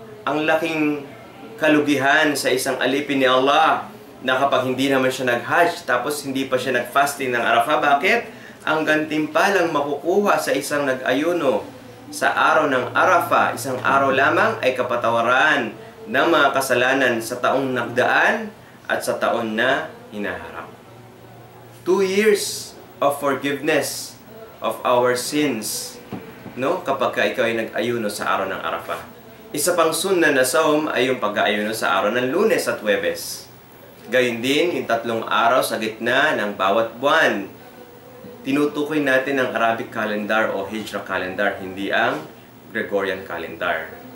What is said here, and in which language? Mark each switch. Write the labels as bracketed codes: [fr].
[tl] Ang laking kalugihan sa isang alipin ni Allah na kapag hindi naman siya nag-hajj tapos hindi pa siya nag-fasting ng Arafah. Bakit? Ang gantimpalang makukuha sa isang nag-ayuno sa araw ng Arafah, isang araw lamang, ay kapatawaran ng mga kasalanan sa taong nagdaan at sa taon na hinaharap. [en] 2 years of forgiveness of our sins, no? [tl] Kapag ka ikaw ay nag-ayuno sa araw ng Arafah. Isa pang sunna na saum ay yung pag-aayuno sa araw ng Lunes at Huwebes. Gayun din, yung 3 araw sa gitna ng bawat buwan. Tinutukoy natin ang Arabic calendar o Hijra calendar, hindi ang Gregorian calendar.